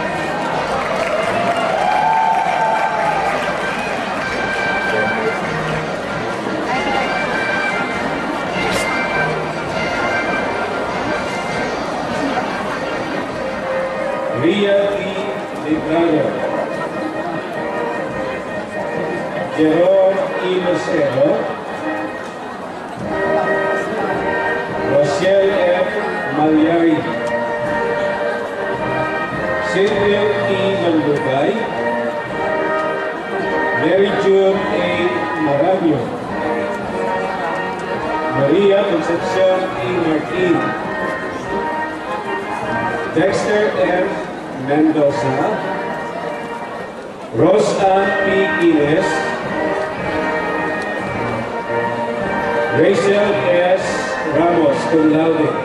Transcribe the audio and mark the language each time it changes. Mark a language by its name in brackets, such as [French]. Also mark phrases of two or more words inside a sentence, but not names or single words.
[English] Ria P. Librano. Jerome E. Lucero. Rochelle F. Malyari. Cynthia E. Mandugay. Mary June A. Maranyo. Maria Concepcion E. Martin. Dexter F. Mendoza. Rose Ann P. Ines. Rachel S. Ramos, [Latin] cum laude.